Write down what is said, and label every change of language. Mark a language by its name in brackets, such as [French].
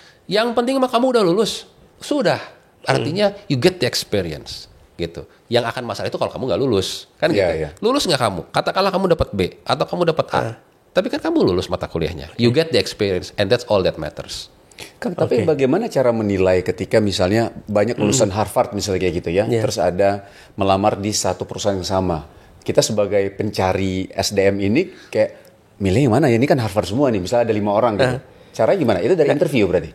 [Indonesian] Yang penting mah kamu udah lulus, sudah. Artinya [English] you get the experience. [Indonesian] Gitu. Yang akan masalah itu kalau kamu nggak lulus, kan gitu. Lulus nggak kamu? Katakanlah kamu dapat B atau kamu dapat A, tapi kan kamu lulus mata kuliahnya. [English] You get the experience, and that's all that matters. [Indonesian] Kang, tapi bagaimana cara menilai ketika misalnya banyak lulusan Harvard misalnya kayak gitu ya, terus ada melamar di satu perusahaan yang sama. Kita sebagai pencari SDM ini kayak milih yang mana ya? Ini kan Harvard semua nih, misalnya ada 5 orang gitu. Caranya gimana? Itu dari interview berarti?